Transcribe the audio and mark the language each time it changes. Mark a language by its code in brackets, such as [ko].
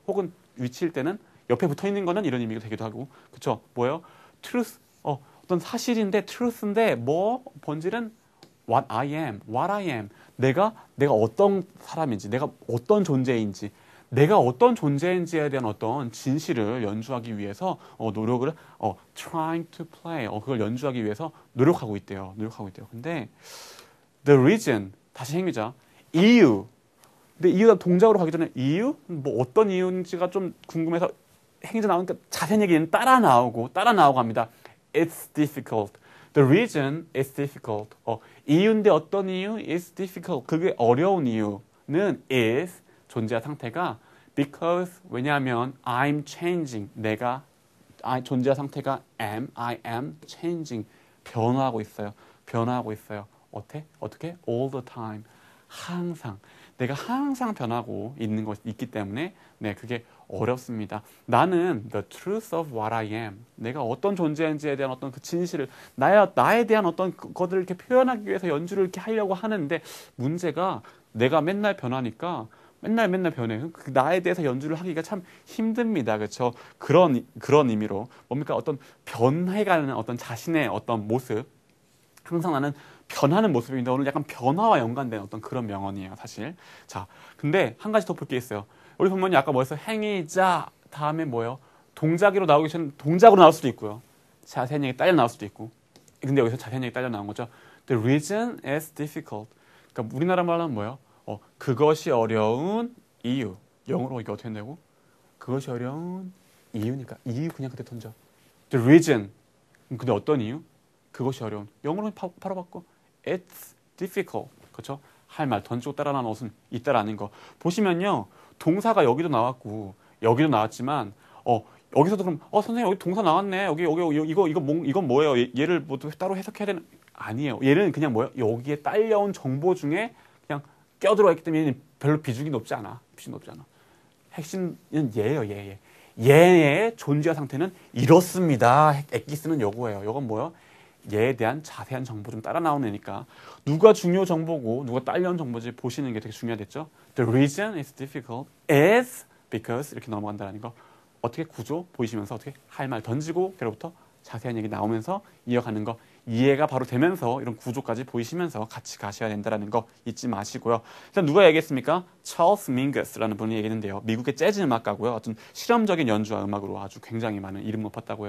[ko] 혹은 위치일 때는 옆에 붙어있는 거는 이런 의미가 되기도 하고 그쵸? 뭐예요? truth, 어떤 사실인데 truth인데 본질은 [en] what I am. [ko] 내가 어떤 사람인지, 내가 어떤 존재인지, 내가 어떤 존재인지에 대한 어떤 진실을 연주하기 위해서 노력을 [en] trying to play [ko] 그걸 연주하기 위해서 노력하고 있대요. 근데 [en] the reason [ko] 다시 행위자 이유. 근데 이유가 동작으로 가기 전에 이유? 뭐 어떤 이유인지가 좀 궁금해서 행위자 나오니까 자세한 얘기는 따라 나오고 합니다. [en] It's difficult. The reason is difficult. [ko] 이유인데 어떤 이유? [en] It's difficult. [ko] 그게 어려운 이유는 is 존재와 상태가 because 왜냐하면 [en] I'm changing. [ko] 존재와 상태가 [en] I am changing. [ko] 변화하고 있어요. 어떻게? [en] All the time. [ko] 항상. 내가 항상 변하고 있기 때문에 그게 어렵습니다. 나는 [en] the truth of what I am. [ko] 내가 어떤 존재인지에 대한 어떤 그 진실을 나에 대한 어떤 것들을 이렇게 표현하기 위해서 연주를 이렇게 하려고 하는데 문제가 내가 맨날 변하니까 맨날 변해. 나에 대해서 연주를 하기가 참 힘듭니다. 그렇죠? 그런 의미로 뭡니까? 어떤 변해가는 어떤 자신의 어떤 모습. 항상 나는 변하는 모습인데 오늘 약간 변화와 연관된 어떤 그런 명언이에요, 사실. 자, 근데 한 가지 더 볼 게 있어요. 우리 본문이 아까 뭐였어요? 행위자 다음에 뭐예요? 동작으로 나오기 전에 동작으로 나올 수도 있고요. 자세한 얘기 딸려 나올 수도 있고. 근데 여기서 자세한 얘기 딸려 나온 거죠. [en] The reason is difficult. [ko] 그러니까 우리나라 말로 하면 뭐예요? 그것이 어려운 이유. 영어로 이게 어떻게 된다고? 그것이 어려운 이유니까 이유 그냥 그때 던져. [en] The reason. [ko] 근데 어떤 이유? 그것이 어려운. 영어로 바로 바꿔. [en] It's difficult. [ko] 그렇죠? 할 말 던지고 따라 나온 옷은 있다라는 거. 보시면요. 동사가 여기도 나왔고 여기도 나왔지만 여기서도 그럼 선생님 여기 동사 나왔네. 여기 이건 뭐예요? 얘를 뭐 따로 해석해야 되는 아니에요. 얘는 그냥 뭐예요? 여기에 딸려온 정보 중에 그냥 껴들어와 있기 때문에 별로 비중이 높지 않아. 핵심은 얘예요. 얘의 존재 상태는 이렇습니다. 엑기스는 요거예요. 요건 뭐예요? 얘에 대한 자세한 정보 좀 따라 나오는 애니까 누가 중요 정보고 누가 딸려온 정보인지 보시는 게 되게 중요하겠죠. [en] The reason is difficult is because [ko] 이렇게 넘어간다는 거. 어떻게 구조 보이시면서 어떻게 할 말 던지고 그로부터 자세한 얘기 나오면서 이어가는 거 이해가 바로 되면서 이런 구조까지 보이시면서 같이 가셔야 된다는 거 잊지 마시고요. 일단 누가 얘기했습니까? 찰스 밍거스라는 분이 얘기했는데요. 미국의 재즈 음악가고요. 어떤 실험적인 연주와 음악으로 아주 굉장히 많은 이름 높았다고요.